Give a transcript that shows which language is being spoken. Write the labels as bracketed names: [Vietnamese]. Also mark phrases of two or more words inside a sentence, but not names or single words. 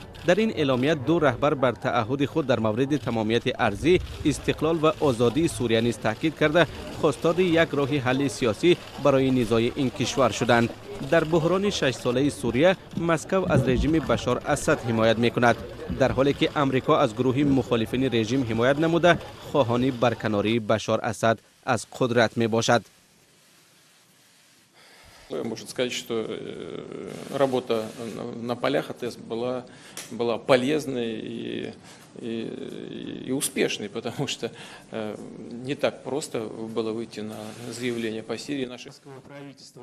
[Tajik] дар ин эъломия ду раҳбар бар таъаҳуди худ дар мавриди тамомияти арзӣ, истиқлол ва озодии Сурия низ таъкид карда хостори як роҳи ҳалли сиёсӣ барои низои ин кишвар шуданд. дар буҳрони 6-солаи Сурия Москав аз режими Башор Асад ҳимоят мекунад, дар ҳоле ки Амрико аз гурӯҳи мухолифини режим ҳимоят намуда хоҳони барканории Башор Асад аз қудрат мебошад. [Russian] Можно сказать, что работа на полях АТЭС была полезной и успешной, потому что не так просто было выйти на заявление по Сирии нашего правительства.